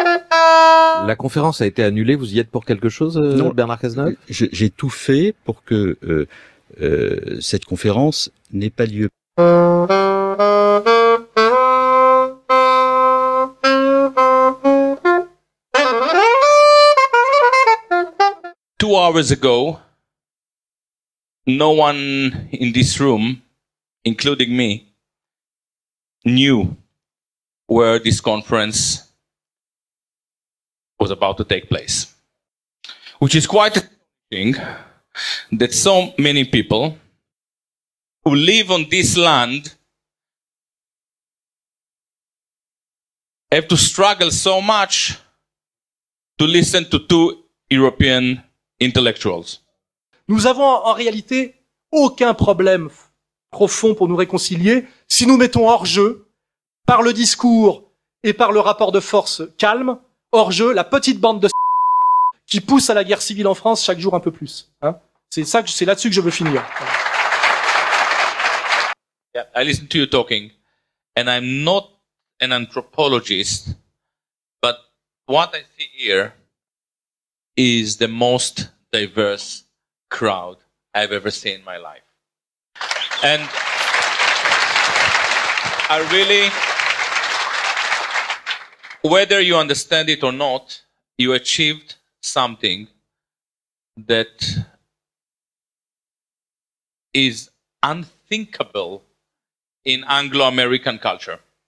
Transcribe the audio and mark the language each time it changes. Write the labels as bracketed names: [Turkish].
[French] La conférence a été annulée, vous y êtes pour quelque chose, Bernard Cazeneuve ? J'ai tout fait pour que cette conférence n'ait pas lieu. [English] 2 hours ago, no one in this room, including me, knew where this conference was about to take place. Which is quite astonishing that so many people who live on this land have to struggle so much to listen to 2 European intellectuals. [French] Nous avons en réalité aucun problème profond pour nous réconcilier si nous mettons hors jeu, par le discours et par le rapport de force calme, hors jeu la petite bande de qui pousse à la guerre civile en France chaque jour un peu plus. Hein, c'est là-dessus que je veux finir. [English] Yeah, I listen to you talking, and I'm not an anthropologist, but what I see here is the most diverse crowd I've ever seen in my life. And I really, whether you understand it or not, you achieved something that is unthinkable in Anglo-American culture.